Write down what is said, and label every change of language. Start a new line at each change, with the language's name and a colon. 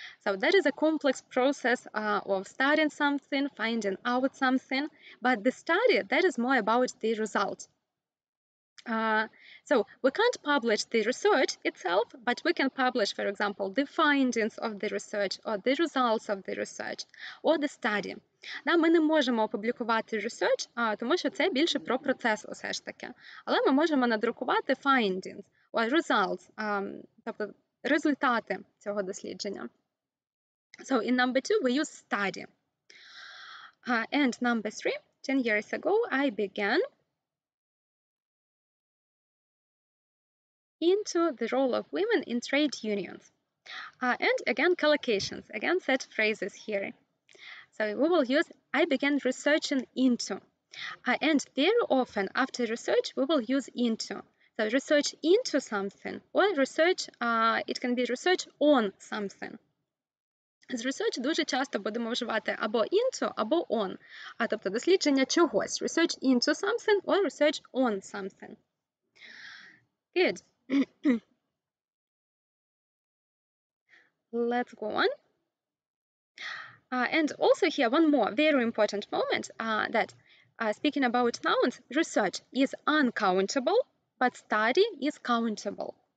English: So that is a complex process of studying something, finding out something. But the study, that is more about the result. So we can't publish the research itself, but we can publish, for example, the findings of the research or the results of the research or the study.
Ukrainian: Ми не можемо опублікувати research, тому що це більше про процес усе ж таки. Але ми можемо надрукувати
English: findings or results,
Ukrainian: тобто результати цього дослідження.
English: So in number 2 we use study. And number 3, 10 years ago I began into the role of women in trade unions. And again, collocations, again, set phrases here. So we will use I began researching into. And very often after research, we will use into. So research into something, or research, it can be research on something.
Ukrainian: З research дуже часто будемо вживати або into, або on. Тобто дослідження чогось.
English: Research into something or research on something. Good. Let's go on. And also here one more very important moment that speaking about nouns, research is uncountable, but study is countable.